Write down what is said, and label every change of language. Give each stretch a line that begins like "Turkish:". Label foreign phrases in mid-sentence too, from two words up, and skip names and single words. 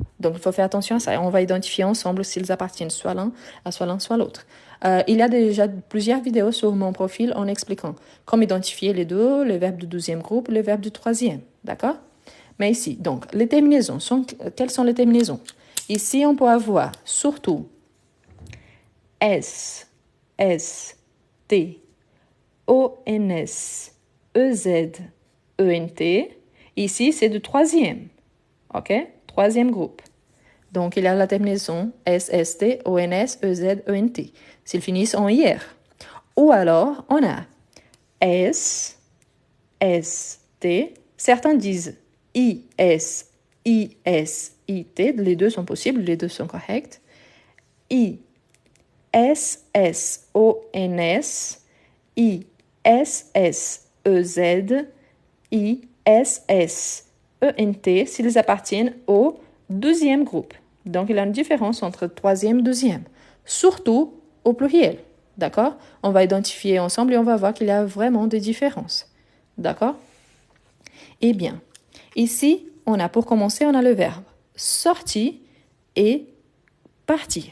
French: Donc, il faut faire attention à ça. On va identifier ensemble s'ils appartiennent soit l'un, soit l'autre. Il y a déjà plusieurs vidéos sur mon profil en expliquant comment identifier les deux, le verbe du deuxième groupe, le verbe du troisième. D'accord? Mais ici, donc, les terminaisons. Quelles sont les terminaisons? Ici, on peut avoir surtout S, S, T, O, N, S, E, Z, E, N, T. Ici, c'est du troisième. OK? Troisième groupe. Donc, il y a la terminaison S, S, T, O, N, S, E, Z, E, N, T. S'ils finissent en IR. Ou alors, on a S, S, T. Certains disent I, S, I, S, I, T. Les deux sont possibles, les deux sont corrects. I, S, S, O, N, S. I, S, S, E, Z. I, S, S, E, N, T, s'ils appartiennent au deuxième groupe. Donc, il y a une différence entre troisième et deuxième, surtout au pluriel. D'accord? On va identifier ensemble et on va voir qu'il y a vraiment des différences. D'accord? Eh bien, ici, pour commencer, on a le verbe sorti et parti.